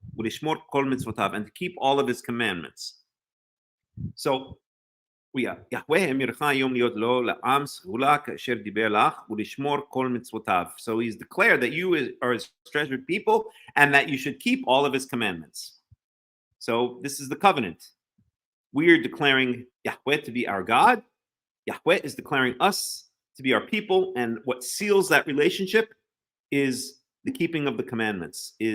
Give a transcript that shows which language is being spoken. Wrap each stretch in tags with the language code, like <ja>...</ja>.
<he>ולשמור כל מצוותיו,</he> <en>and to keep all of his commandments.</en> <he>So, יהוה אמירך היום להיות לו לעם סגולה כאשר דיבר לך ולשמור כל מצוותיו.</he> <en>So he's declared that you are his treasured people and that you should keep all of his commandments. So this is the covenant. We are declaring Yahweh to be our God. Yahweh is declaring us to be our people, and what seals that relationship is the keeping of the commandments.</en>